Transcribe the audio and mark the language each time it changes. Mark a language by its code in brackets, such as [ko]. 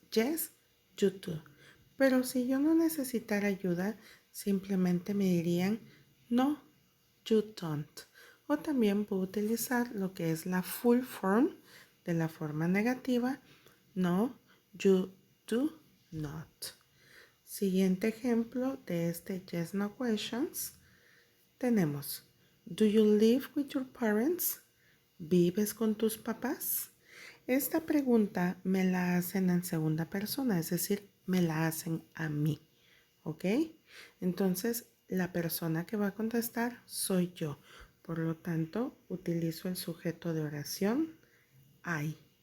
[en] Yes, you do. [es] Pero si yo no necesitara ayuda, simplemente me dirían [en] no, you don't. [es] O también puedo utilizar lo que es la full form de la forma negativa, [en] no, you do not. [es] Siguiente ejemplo de este yes, no questions. Tenemos, [en] do you live with your parents? [es] ¿Vives con tus papás? Esta pregunta me la hacen en segunda persona, es decir, me la hacen a mí, ¿ok? Entonces, la persona que va a contestar soy yo. Por lo tanto, utilizo el sujeto de oración I.